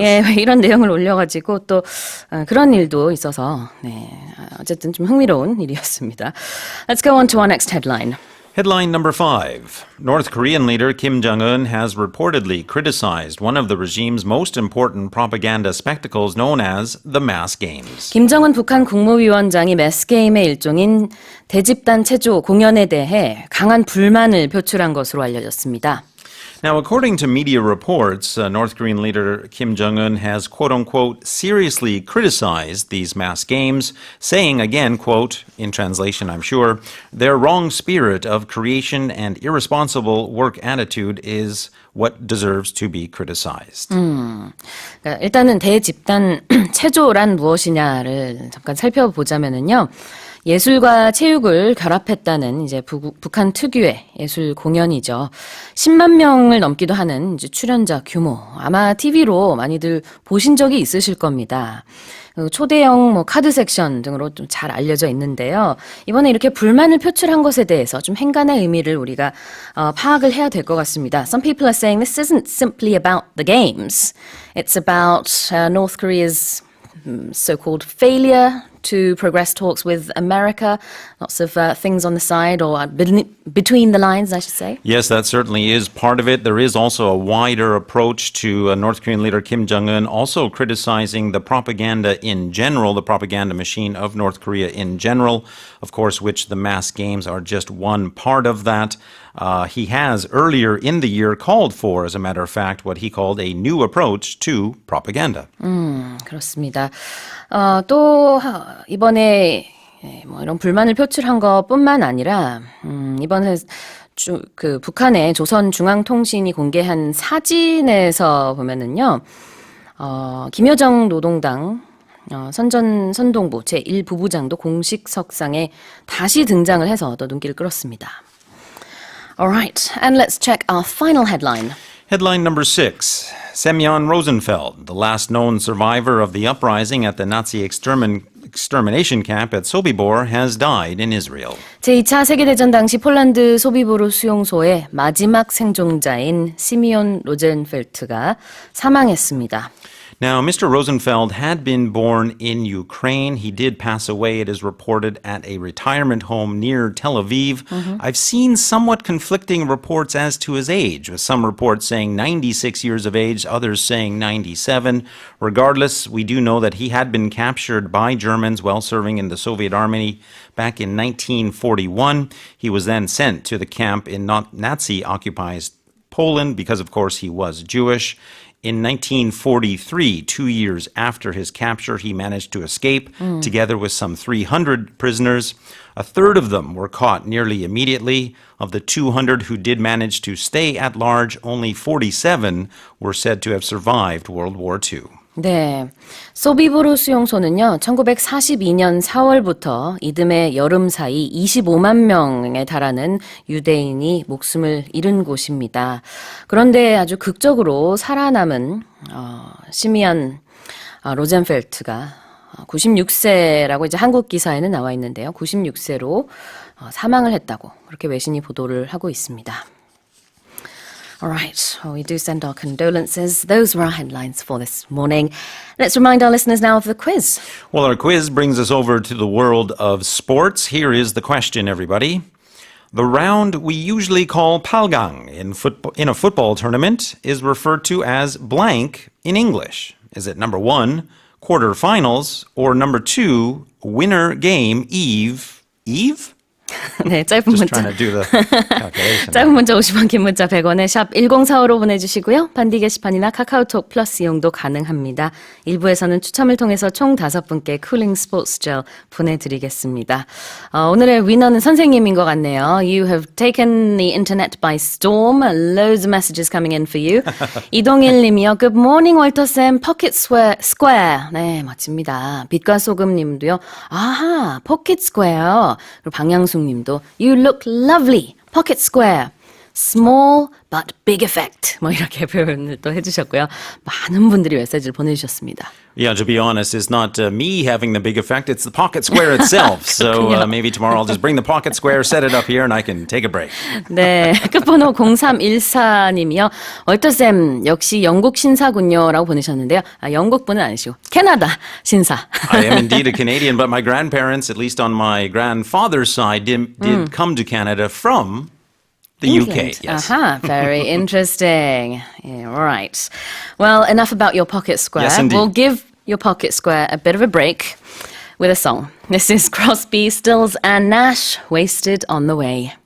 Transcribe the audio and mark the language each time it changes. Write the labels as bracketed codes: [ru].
[ko] 예, 이런 내용을 올려가지고 또 그런 일도 있어서 네, 어쨌든 좀 흥미로운 일이었습니다. [en] Let's go on to our next headline. Headline number 5. North Korean leader Kim Jong-un has reportedly criticized one of the regime's most important propaganda spectacles known as the mass games. [ko] 김정은 북한 국무위원장이 매스게임의 일종인 대집단 체조 공연에 대해 강한 불만을 표출한 것으로 알려졌습니다. [en] Now, according to media reports, North Korean leader Kim Jong-un has, quote-unquote, seriously criticized these mass games, saying again, quote, in translation, I'm sure, their wrong spirit of creation and irresponsible work attitude is what deserves to be criticized. [ko] 그러니까 일단은 대집단 체조란 무엇이냐를 잠깐 살펴보자면은요. 예술과 체육을 결합했다는 이제 북한 특유의 예술 공연이죠. 10만 명을 넘기도 하는 이제 출연자 규모. 아마 TV로 많이들 보신 적이 있으실 겁니다. 초대형 뭐 카드 섹션 등으로 좀 잘 알려져 있는데요. 이번에 이렇게 불만을 표출한 것에 대해서 좀 행간의 의미를 우리가 파악을 해야 될 것 같습니다. [en] Some people are saying this isn't simply about the games. It's about North Korea's so-called failure to progress talks with America. Lots of things on the side or between the lines, I should say. Yes, that certainly is part of it. There is also a wider approach to North Korean leader Kim Jong-un, also criticizing the propaganda in general, the propaganda machine of North Korea in general, of course, which the mass games are just one part of that. He has earlier in the year called for, as a matter of fact, what he called a new approach to propaganda. [ko] 그렇습니다. 또 이번에 뭐 이런 불만을 표출한 것뿐만 아니라 이번에 그 북한의 조선중앙통신이 공개한 사진에서 보면은요, 김여정 노동당 선동부 제1부부장도 공식 석상에 다시 등장을 해서 또 눈길을 끌었습니다. [en] Alright, and let's check our final headline. Headline number 6. Semyon Rosenfeld, the last known survivor of the uprising at the Nazi extermination camp at Sobibor, has died in Israel. 제2차 세계대전 당시 폴란드 소비보르 수용소의 마지막 생존자인 시미온 로젠펠트가 사망했습니다. Now, Mr. Rosenfeld had been born in Ukraine. He did pass away, it is reported, at a retirement home near Tel Aviv. I've seen somewhat conflicting reports as to his age, with some reports saying 96 years of age, others saying 97. Regardless, we do know that he had been captured by Germans while serving in the Soviet Army back in 1941. He was then sent to the camp in Nazi-occupied Poland because, of course, he was Jewish. In 1943, 2 years after his capture, he managed to escape together with some 300 prisoners. A third of them were caught nearly immediately. Of the 200 who did manage to stay at large, only 47 were said to have survived World War II. [ko] 네. 소비보르 수용소는요, 1942년 4월부터 이듬해 여름 사이 25만 명에 달하는 유대인이 목숨을 잃은 곳입니다. 그런데 아주 극적으로 살아남은 시미안 로젠펠트가 96세라고 이제 한국 기사에는 나와 있는데요. 96세로 사망을 했다고 그렇게 외신이 보도를 하고 있습니다. [en] Alright, well, we do send our condolences. Those were our headlines for this morning. Let's remind our listeners now of the quiz. Well, our quiz brings us over to the world of sports. Here is the question, everybody. The round we usually call palgang in a football tournament is referred to as blank in English. Is it number 1, quarterfinals, or number 2, winner game eve? Eve? [ko] 네, 짧은 [en] Just [ko] 문자. [en] trying to do the calculation. [ko] 짧은 문자 50원, 긴 문자 100원에 샵 1045로 보내주시고요. 반디 게시판이나 카카오톡 플러스 이용도 가능합니다. 1부에서는 추첨을 통해서 총 5분께 쿨링 스포츠 젤 보내드리겠습니다. 오늘의 위너는 선생님인 것 같네요. [en] You have taken the internet by storm. Loads of messages coming in for you. [ko] 이동일 님이요. [en] Good morning, 월터쌤. [ko] Pocket Square. 네, 멋집니다. 빛과 소금 님도요. [en] 아하, Pocket Square. [ko] 그리고 방향수 님도 [en] You look lovely. Pocket square. Small but big effect. [ko] 뭐 이렇게 표현을 또 해주셨고요. 많은 분들이 메시지를 보내주셨습니다. [en] Yeah, to be honest, it's not me having the big effect, it's the pocket square itself. So maybe tomorrow I'll just bring the pocket square, set it up here, and I can take a break. [ko] 네, 끝번호 0314님이요. 월터쌤, 역시 영국 신사군요. 라고 보내셨는데요. 영국분은 아니시고 캐나다 신사. [en] I am indeed a Canadian, but my grandparents, at least on my grandfather's side, did come to Canada from the England. UK, yes. Very interesting. Yeah, all right. Well, enough about your pocket square. Yes, indeed. We'll give your pocket square a bit of a break with a song. This is Crosby, Stills and Nash, Wasted on the Way.